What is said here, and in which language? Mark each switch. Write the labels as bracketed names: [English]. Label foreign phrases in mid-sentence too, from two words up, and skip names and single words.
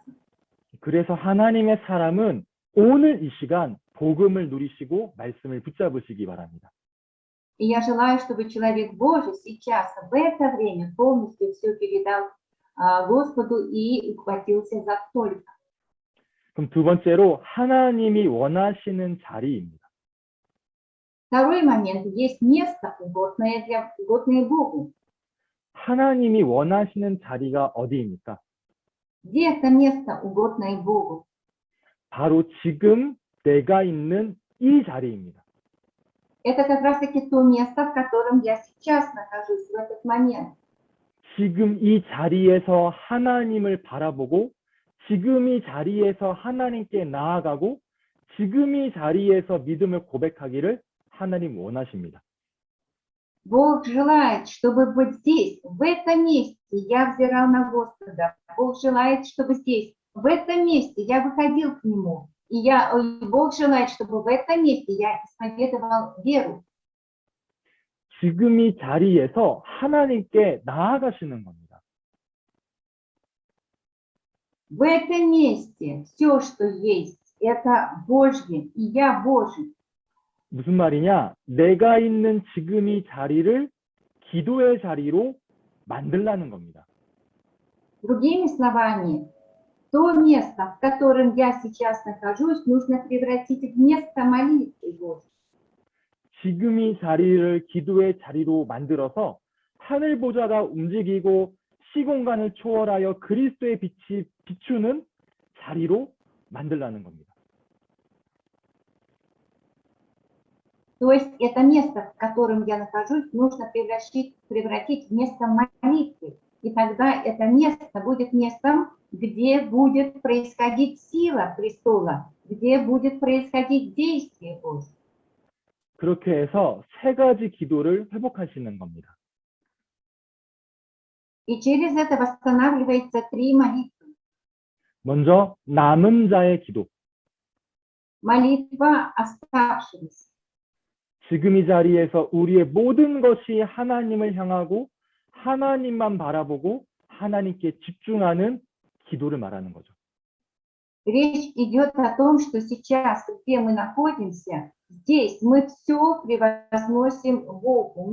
[Korean] 그래서 하나님의 사람은 오늘 이 시간 복음을 누리시고 말씀을 붙잡으시기 바랍니다. [Russian] И я желаю, чтобы человек Божий сейчас, в это время, полностью все передал Господу и ухватился за только. [Korean] 그럼 두 번째로 하나님이 원하시는 자리입니다. [Russian] Второй момент. Есть место, угодное Богу. [Korean] 하나님이 원하시는 자리가 어디입니까? [Russian] Где это место, угодное Богу? [Korean] 바로 지금 내가 있는 이 자리입니다. [Russian] Это как раз-таки то место, в котором я сейчас нахожусь в этот момент. [Korean] 지금 이 자리에서 하나님을 바라보고 지금 이 자리에서 하나님께 나아가고 지금 이 자리에서 믿음을 고백하기를 하나님 원하십니다. [Russian] Бог желает, чтобы вот здесь, в этом месте я взирал на Господа. Бог желает, чтобы здесь, в этом месте я выходил к Нему. И Бог желает, чтобы в этом месте я исповедовал веру. [Korean] 지금 이 자리에서 하나님께 나아가시는 겁니다. [Russian] В этом месте все, что есть, это Божье, и я Божий. [Korean] 무슨 말이냐? 내가 있는 지금 이 자리를 기도의 자리로 만들라는 겁니다. [Russian] Другими словами, то место, в котором я сейчас нахожусь, нужно превратить в место молитвы Божьей. [Korean] 지금 이 자리를 기도의 자리로 만들어서 하늘 보좌가 움직이고 시공간을 초월하여 그리스도의 빛이 비추는 자리로 만들라는 겁니다. [Russian] То есть это место, в котором я нахожусь, нужно превратить в место молитвы. И тогда это место будет местом, где будет происходить сила престола, где будет происходить действие Божье. [Korean] 그렇게 해서 세 가지 기도를 회복하시는 겁니다. [Russian] И через это восстанавливается 3 молитвы. [Korean] 먼저 남은 자의 기도. [Russian] Молитва оставшегося. [Korean] 지금 이 자리에서 우리의 모든 것이 하나님을 향하고 하나님만 바라보고 하나님께 집중하는 기도를 말하는 거죠. [Russian] Речь идет о том, что сейчас, где мы находимся, здесь мы все превозносим Богу.